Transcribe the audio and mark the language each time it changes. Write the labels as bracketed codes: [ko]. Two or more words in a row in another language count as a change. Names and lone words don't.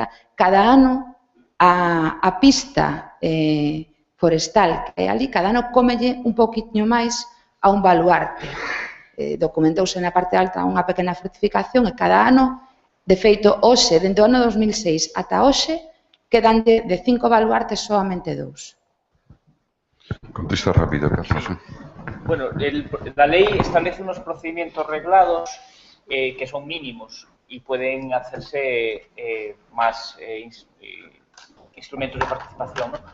[gl] Cada ano a pista forestal que hai ali, cada ano comelle un poquinho máis a un baluarte. Documentouse na parte alta unha pequena fortificación e cada ano, de feito, hoxe, dentro do ano 2006 ata hoxe, quedan de 5 baluartes solamente 2. [es] Contesta rápido, Carlos. Bueno, la ley establece unos procedimientos reglados que son mínimos y pueden hacerse más instrumentos de participación, ¿no?